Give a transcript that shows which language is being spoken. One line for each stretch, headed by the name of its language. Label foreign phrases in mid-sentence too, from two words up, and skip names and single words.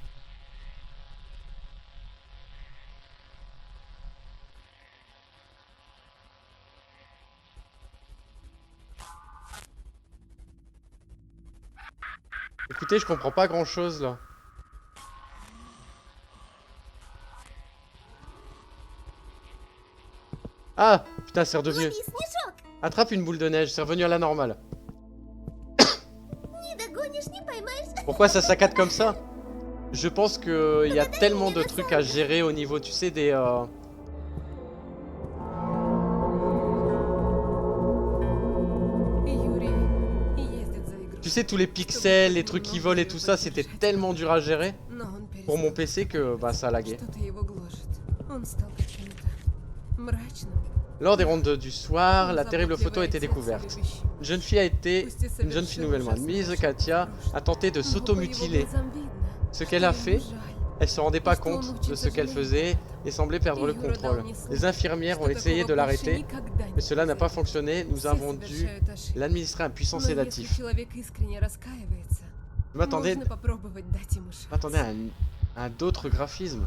French: Écoutez, je comprends pas grand-chose, là. Ah! Putain, c'est redevenu...
Russian: Лови снежок!
French: Attrape une boule de neige, c'est revenu à la normale.
Russian: Не догонишь, не поймаешь.
French: Pourquoi ça saccade comme ça? Je pense qu'il y a tellement de trucs à gérer au niveau, tu sais, des...
Russian: Юрий ездит за игрушкой.
French: Tu sais, tous les pixels, les trucs qui volent et tout ça, c'était tellement dur à gérer
Russian: Но он
French: pour mon
Russian: перестал.
French: PC que bah ça a lagué.
Russian: Что-то его гложет. Он стал каким-то мрачным.
French: Lors des rondes du soir,
Russian: Он
French: la terrible photo a été
Russian: заботливый
French: découverte.
Russian: отец любящий.
French: Une jeune fille a été...
Russian: Пусть и
French: Une jeune fille
Russian: совершил
French: nouvellement
Russian: ужасные
French: admise,
Russian: ошибки
French: Katia,
Russian: в прошлом.
French: a tenté de
Russian: Но по его
French: s'automutiler.
Russian: глазам видно,
French: Ce
Russian: что
French: qu'elle a
Russian: ему
French: fait,
Russian: жаль.
French: elle se rendait pas compte de ce qu'elle faisait et semblait perdre le contrôle. Les infirmières ont essayé de l'arrêter, mais cela n'a pas fonctionné. Nous avons dû l'administrer un puissant sédatif. Je m'attendais à d'autres graphismes.